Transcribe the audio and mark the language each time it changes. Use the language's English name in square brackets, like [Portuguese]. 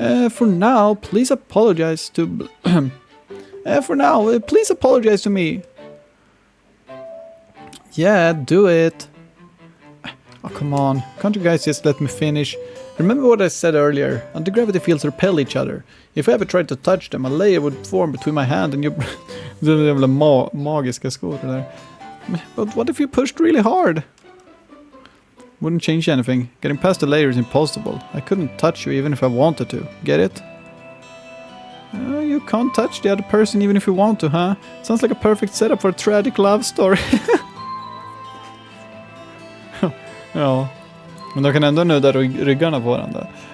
[English] For now, please apologize to... please apologize to me. Yeah, do it. Oh, come on. Can't you guys just let me finish? Remember what I said earlier? Anti-gravity fields repel each other. If I ever tried to touch them, a layer would form between my hand and your... [Swedish] Det är jävla magiska skor det där. [English] But what if you pushed really hard? Wouldn't change anything. Getting past the layer is impossible. I couldn't touch you even if I wanted to. Get it? You can't touch the other person even if you want to, huh? Sounds like a perfect setup for a tragic love story. [Swedish] Ja. Men de kan ändå nudda ryggarna på varandra.